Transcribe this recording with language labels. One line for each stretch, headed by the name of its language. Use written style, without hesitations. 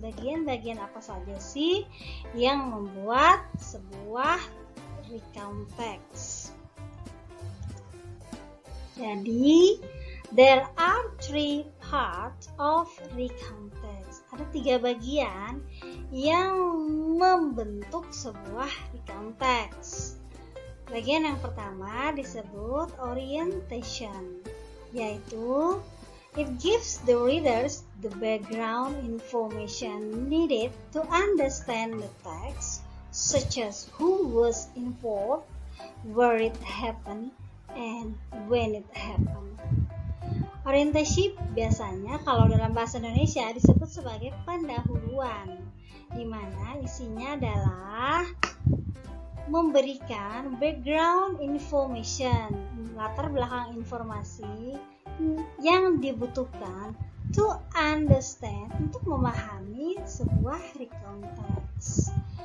Indonesian: Bagian-bagian apa saja sih yang membuat sebuah recount text?
English: Jadi, there are 3 parts of recount text.
Indonesian: Ada 3 bagian yang membentuk sebuah recount text. Bagian yang pertama disebut orientation, yaitu
English: it gives the readers the background information needed to understand the text, such as who was involved, where it happened, and when it happened.
Indonesian: Orientasi biasanya kalau dalam bahasa Indonesia disebut sebagai pendahuluan, di mana isinya adalah memberikan background information, latar belakang informasi yang dibutuhkan
English: to understand,
Indonesian: untuk memahami sebuah recount text.